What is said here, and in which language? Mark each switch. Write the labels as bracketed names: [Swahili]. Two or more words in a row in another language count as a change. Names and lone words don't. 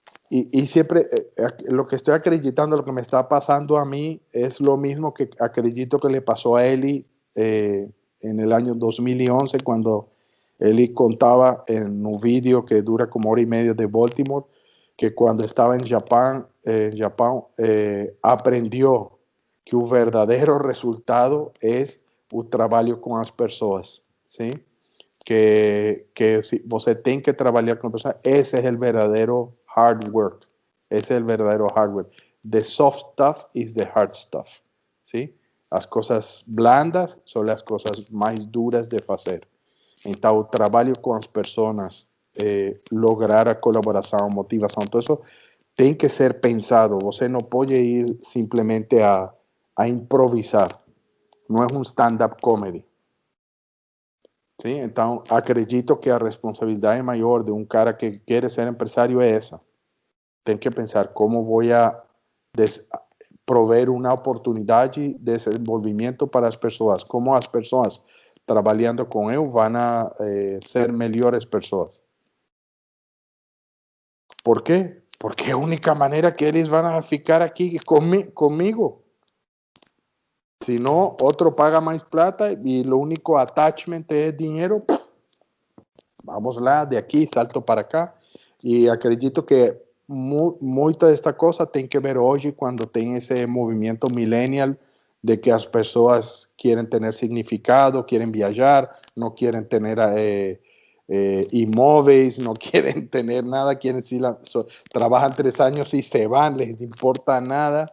[Spanish] y siempre lo que estoy acreditando, lo que me está pasando a mí, es lo mismo que acredito que le pasó a Eli en el año 2011, cuando Eli contaba en un vídeo que dura como hora y media de Baltimore, que cuando estaba en Japón, aprendió que un verdadero resultado es un trabajo con las personas, ¿sí? Que si [Portuguese] você tem que [Spanish] trabajar con personas, ese es el verdadero [English] hard work. [Spanish] Ese es el verdadero [English] hard work. The soft stuff is the hard stuff, [Spanish] ¿sí? Las cosas blandas son las cosas más duras de hacer. [Portuguese] Então, o trabalho com as pessoas, lograr a colaboração, motivação, todo isso tem que ser pensado. Você não pode ir simplesmente a improvisar. Não é um [English] stand-up comedy. [Spanish] ¿Sí? [Portuguese] Então, acredito que a responsabilidade maior de um cara que quer ser empresário é essa. Tem que pensar como vou a prover uma oportunidade de desenvolvimento para as pessoas, como as pessoas trabalhando com eu vão a ser melhores pessoas. ¿Por quê? Porque é a única maneira que eles vão a ficar aqui comigo. [Spanish] Si no, otro paga más plata y lo único attachment es dinero. [Portuguese] Vamos lá, [Spanish] de aquí, salto para acá. [Portuguese] Y acredito que muita desta coisa tem que ver hoje quando tem esse movimento millennial de que as pessoas querem ter significado, querem viajar, não querem ter imóveis, não querem ter nada, querem trabalham 3 anos e se vão, [Spanish] les importa nada.